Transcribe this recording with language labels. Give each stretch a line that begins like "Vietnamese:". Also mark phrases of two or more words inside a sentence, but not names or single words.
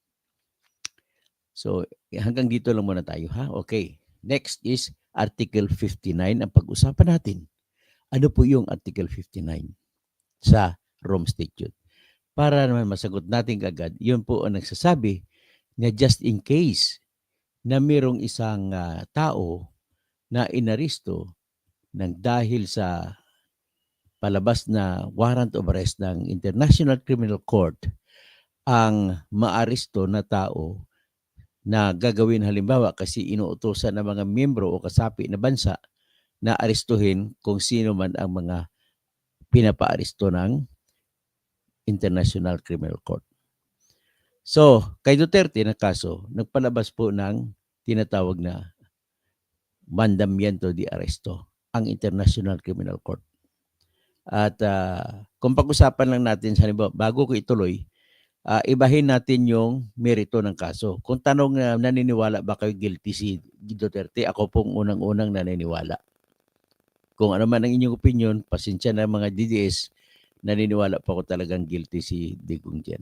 Filipino: So hanggang dito lang muna tayo, ha? Okay. Next is Article 59 ang pag-usapan natin. Ano po yung Article 59 sa Rome Statute? Para naman masagot natin agad, yun po ang nagsasabi na
English: just in case
Filipino: na mayroong isang tao na inaristo ng dahil sa palabas na
English: warrant of arrest
Filipino: ng International Criminal Court, ang maaristo na tao na gagawin halimbawa kasi inuutosan ng mga miyembro o kasapi na bansa na arestuhin kung sino man ang mga pinapaaresto ng International Criminal Court. So, kay Duterte na kaso, nagpalabas po ng tinatawag na
Spanish: mandamiento de arresto
Filipino: ang International Criminal Court. At kung pag-usapan lang natin, halimbawa, bago ko ituloy, ibahin natin yung merito ng kaso. Kung tanong naniniwala ba kayo guilty si Duterte, ako pong unang-unang naniniwala. Kung ano man ang inyong opinion, pasensya na mga DDS, naniniwala pa ako talagang guilty si Digong dyan.